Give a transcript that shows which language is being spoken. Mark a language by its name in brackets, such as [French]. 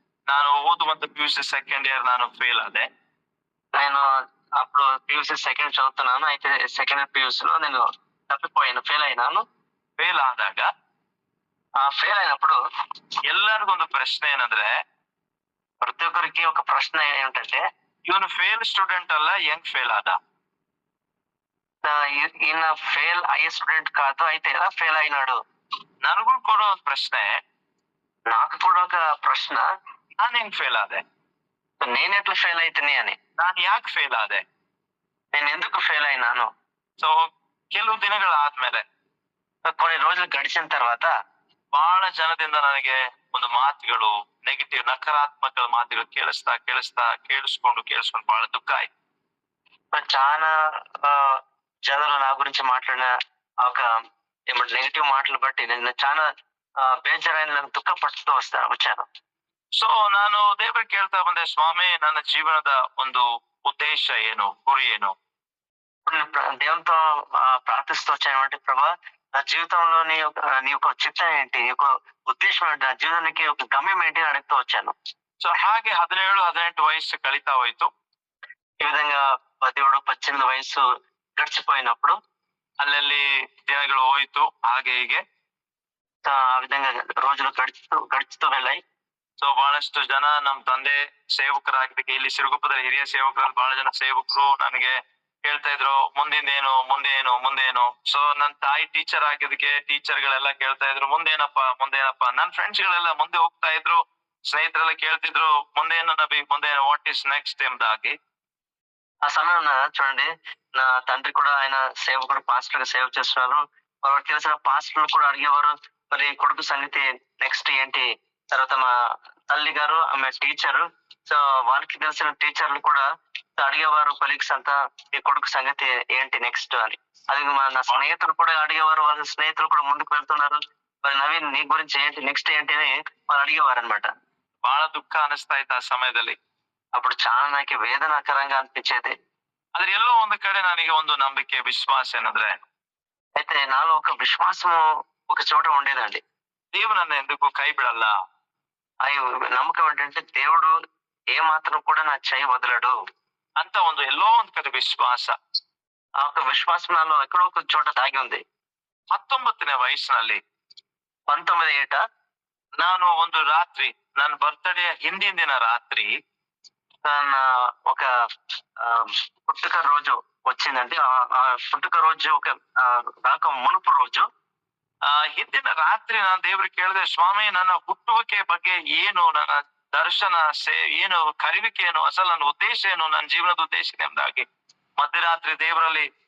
[Kannada] ನಾನು ಓದುವಂತ PUC second year ನಾನು fail ಆದೆ. [Telugu] నేను అప్పుడు PUC సెకండ్ చదువుతున్నాను. అయితే సెకండ్ PUC లో నేను తప్పిపోయాను, ఫెయిల్ అయినాను. [Kannada] ಫೇಲ್ ಆದಾಗ [Telugu] ఫెయిల్ అయినప్పుడు [Kannada] ಎಲ್ಲರಿಗೂ ಒಂದು ಪ್ರಶ್ನೆ ಏನಂದ್ರೆ, [Telugu] ప్రతి ఒక్కరికి ఒక ప్రశ్న ఏమిటంటే, [Kannada] ಇವನು ಫೇಲ್ ಸ್ಟೂಡೆಂಟ್ ಅಲ್ಲ, ಹೆಂಗ್ ಫೇಲ್ ಆದ? [Telugu] ఈయన ఫెయిల్ అయ్యే స్టూడెంట్ కాదు, అయితే ఎలా ఫెయిల్ అయినాడు? [Kannada] ನನಗೂ ಕೂಡ ಒಂದು ಪ್ರಶ್ನೆ, [Telugu] నాకు కూడా ఒక ప్రశ్న, [Kannada] ನಾನು ಹೆಂಗ್ ಫೇಲ್ ಆದೆ? [Telugu] నేను ఎట్లా ఫెయిల్ అయితేనే అని, [Kannada] ನಾನು ಯಾಕೆ ಫೇಲ್ ಆದೆ, [Telugu] నేను ఎందుకు ఫెయిల్ అయినాను? [Kannada] ಸೊ ಕೆಲವು ದಿನಗಳಾದ್ಮೇಲೆ, [Telugu] కొన్ని రోజులు గడిచిన తర్వాత [Kannada] ಬಹಳ ಜನದಿಂದ ನನಗೆ ಒಂದು ಮಾತುಗಳು, ನೆಗೆಟಿವ್ ನಕಾರಾತ್ಮಕ ಮಾತುಗಳು ಕೇಳಿಸ್ಕೊಂಡು ಬಹಳ ದುಃಖ ಆಯ್ತು. [Telugu] చాలా జనాలు నా గురించి మాట్లాడిన ఒక ఏమంటే నెగిటివ్ మాటలు బట్టి నేను చాలా [Kannada] ಬೇಜಾರಾಗಿ [Telugu] నాకు దుఃಖಪಡ್ತಾ వచ్చాను. [Kannada] ಸೊ ನಾನು ದೇವರಿಗೆ ಕೇಳ್ತಾ ಬಂದೆ, ಸ್ವಾಮಿ ನನ್ನ ಜೀವನದ ಒಂದು ಉದ್ದೇಶ ಏನು, ಗುರಿ ಏನು? [Telugu] దేవునితో ప్రార్థిస్తూ వచ్చాను, ప్రభా నా జీవితంలోని నీ యొక్క చిత్తం ఏంటి, నీ యొక్క ఉద్దేశం ఏంటి, నా జీవనానికి ఒక గమ్యం ఏంటి అని అడుగుతూ వచ్చాను. [Kannada] సో ಹಾಗೆ 17-18 వయస్సు ಕಳೀತಾ ಹೋಯ್ತು. [Telugu] ఈ విధంగా 17-18 వయస్సు గడిచిపోయినప్పుడు [Kannada] ಅಲ್ಲಲ್ಲಿ ದಿನಗಳು ಹೋಯ್ತು, ಹಾಗೆ ಹೀಗೆ [Telugu] ఆ విధంగా రోజులు గడుచుతూ వెళ్ళాయి. [Kannada] ಸೊ ಬಹಳಷ್ಟು ಜನ ನಮ್ ತಂದೆ ಸೇವಕರಾಗಿದ್ದಕ್ಕೆ ಇಲ್ಲಿ ಸಿರುಗುಪ್ಪದಲ್ಲಿ ಹಿರಿಯ ಸೇವಕರಲ್ಲಿ ಬಹಳ ಜನ ಸೇವಕರು ನನಗೆ ಕೇಳ್ತಾ ಇದ್ರು, ಮುಂದೇನು. ಸೊ ನನ್ ತಾಯಿ ಟೀಚರ್ ಆಗಿದ್ದಕ್ಕೆ ಟೀಚರ್ ಗಳೆಲ್ಲ ಕೇಳ್ತಾ ಇದ್ರು, ಮುಂದೇನಪ್ಪ. ನನ್ ಫ್ರೆಂಡ್ಸ್ ಗಳೆಲ್ಲ ಮುಂದೆ ಹೋಗ್ತಾ ಇದ್ರು, ಸ್ನೇಹಿತರೆಲ್ಲ ಕೇಳ್ತಿದ್ರು, ಮುಂದೇನು ನಬಿ, ಮುಂದೇನು, [English] what is next [Kannada] ಎಂಬುದಾಗಿ. [Telugu] ఆ సమయంలో చూడండి, నా తండ్రి కూడా ఆయన సేవకుడు, పాస్టర్ గా సేవ చేస్తున్నారు. వారికి తెలిసిన పాస్టర్లు కూడా అడిగేవారు, మరి కొడుకు సంగతి నెక్స్ట్ ఏంటి? తర్వాత మా తల్లి గారు ఆమె టీచరు, సో వాళ్ళకి తెలిసిన టీచర్లు కూడా అడిగేవారు, కొలీగ్స్ అంతా, ఈ కొడుకు సంగతి ఏంటి నెక్స్ట్ అని. అది నా స్నేహితులు కూడా అడిగేవారు, వాళ్ళ స్నేహితులు కూడా ముందుకు వెళ్తున్నారు, మరి నవీన్ నీ గురించి ఏంటి, నెక్స్ట్ ఏంటి అని వాళ్ళు అడిగేవారు అనమాట. [Kannada] ಬಹಳ ದುಃಖ ಅನಿಸ್ತಾ ಇತ್ತು ಆ ಸಮಯದಲ್ಲಿ. [Telugu] అప్పుడు చాలా నాకు వేదనాకరంగా అనిపించేది. [Kannada] ಆದ್ರೆ ಎಲ್ಲೋ ಒಂದು ಕಡೆ ನನಗೆ ಒಂದು ನಂಬಿಕೆ, ವಿಶ್ವಾಸ ಏನಂದ್ರೆ, [Telugu] అయితే నాలో ఒక విశ్వాసము ఒక చోట ఉండేదండి. [Kannada] దేవుడు నన్ను ఎందుకు కై బిಡಲ್ಲ. [Telugu] అయ్యో, నమ్మకం ఏంటంటే దేవుడు ఏ మాత్రం కూడా నా చేయి వదలడు [Kannada] ಅಂತ ಒಂದು ಎಲ್ಲೋ ಒಂದು ಕಡೆ ವಿಶ್ವಾಸ. [Telugu] ఆ ఒక విశ్వాసం నాలో ఎక్కడో ఒక చోట దాగి ఉంది. [Kannada] 19ನೇ ವಯಸ್ಸಿನಲ್ಲಿ [Telugu] 19 ఏట [Kannada] ನಾನು ಒಂದು ರಾತ್ರಿ, ನನ್ನ ಬರ್ತ್ಡೇ ಹಿಂದಿನ ದಿನ ರಾತ್ರಿ, [Telugu] తన ఒక పుట్టుక రోజు వచ్చిందండి. ఆ పుట్టుక రోజు ఒక రాక మునుపు రోజు, [Kannada] ಹಿಂದಿನ ರಾತ್ರಿ ನಾನು ದೇವ್ರಿಗೆ ಕೇಳಿದೆ, ಸ್ವಾಮಿ ನನ್ನ ಹುಟ್ಟುವಿಕೆ ಬಗ್ಗೆ ಏನು, ನನ್ನ ದರ್ಶನ ಏನು, ಕರಿವಿಕೆ ಏನು, ಅಸಲು ನನ್ನ ಉದ್ದೇಶ ಏನು, ನನ್ನ ಜೀವನದ ಉದ್ದೇಶ ಎಂಬುದಾಗಿ ಮಧ್ಯರಾತ್ರಿ ದೇವರಲ್ಲಿ